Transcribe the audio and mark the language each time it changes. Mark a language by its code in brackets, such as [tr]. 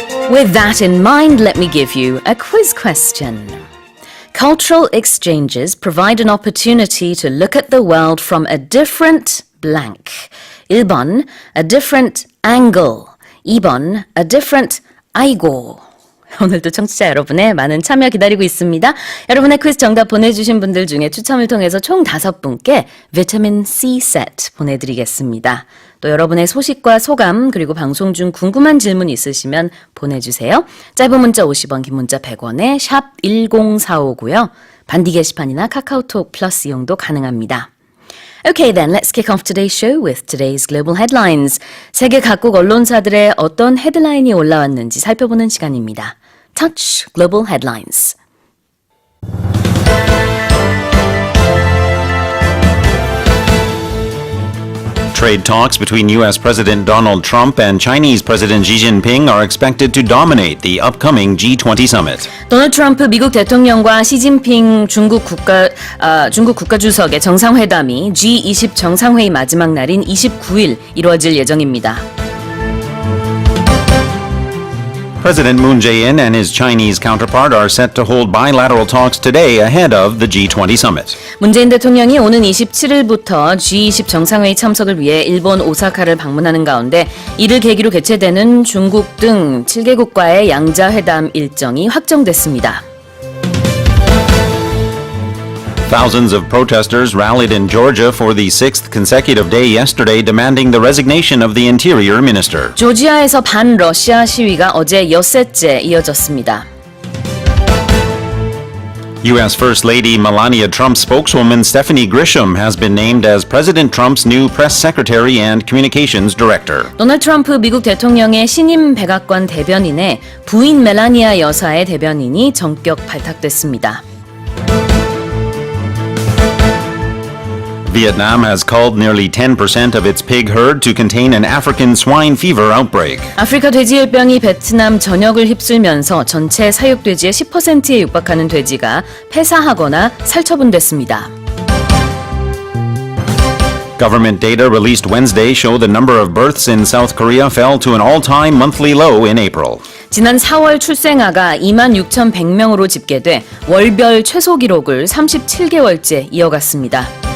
[en] With that in mind, let me give you a quiz question. Cultural exchanges provide an opportunity to look at the world from a different blank. 1번, a different angle. [ko] 2번, [en] a different [ko] 아이고. 오늘도 청취자 여러분의 많은 참여 기다리고 있습니다. 여러분의 퀴즈 정답 보내주신 분들 중에 추첨을 통해서 총 5분께 비타민 C 세트 보내드리겠습니다. 또 여러분의 소식과 소감 그리고 방송 중 궁금한 질문 있으시면 보내주세요. 짧은 문자 50원, 긴 문자 100원에 샵 1045고요. 반디 게시판이나 카카오톡 플러스 이용도 가능합니다. [en] Okay, then let's kick off today's show with today's global headlines. [ko] 세계 각국 언론사들의 어떤 헤드라인이 올라왔는지 살펴보는 시간입니다. [en] Touch Global Headlines. Trade talks between U.S. President Donald Trump and Chinese President Xi Jinping are expected to dominate the upcoming G20 summit. [ko] 도널드 트럼프 미국 대통령과 시진핑 중국 국가주석의 정상회담이 G20 정상회의 마지막 날인 29일 이루어질 예정입니다. [en] President Moon Jae-in and his Chinese counterpart are set to hold bilateral talks today ahead of the G20 summit. [ko] 문재인 대통령이 오는 27일부터 G20 정상회의 참석을 위해 일본 오사카를 방문하는 가운데 이를 계기로 개최되는 중국 등 7개국과의 양자회담 일정이 확정됐습니다. [en] Thousands of protesters rallied in Georgia for the sixth consecutive day yesterday demanding the resignation of the Interior Minister. [ko] 조지아에서 반러시아 시위가 어제 엿새째 이어졌습니다. [en] U.S. First Lady Melania Trump spokeswoman Stephanie Grisham has been named as President Trump's new press secretary and communications director. [ko] 도널드 트럼프 미국 대통령의 신임 백악관 대변인에 부인 멜라니아 여사의 대변인이 전격 발탁됐습니다. [en] Vietnam has culled nearly 10% of its pig herd to contain an African swine fever outbreak. [ko] 아프리카 돼지열병이 베트남 전역을 휩쓸면서 전체 사육돼지의 10%에 육박하는 돼지가 폐사하거나 살처분됐습니다. [en] Government data released Wednesday show the number of births in South Korea fell to an all-time monthly low in April. [ko] 지난 4월 출생아가 26,100명으로 집계돼 월별 최소 기록을 37개월째 이어갔습니다.